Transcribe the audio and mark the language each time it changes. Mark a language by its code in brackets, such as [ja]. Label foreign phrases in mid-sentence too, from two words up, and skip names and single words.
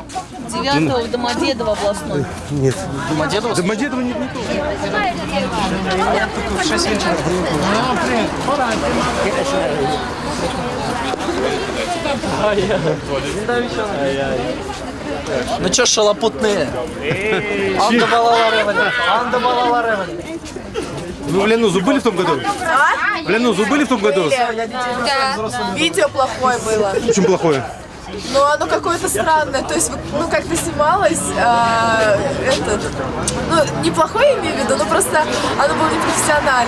[ru] 9-го в Домодедово областной. Нет. Домодедово? Домодедово не то. В 6 вечера. Ну чё, шалопутные? Анда балала ревани. Анда балала ревани. Вы в Ленузу были в том году? В Ленузу были в том году? Да. Видео плохое было. Очень плохое. Но оно какое-то странное. То есть, ну, как-то снималось, ну, неплохое имею в виду, но просто оно было непрофессиональным.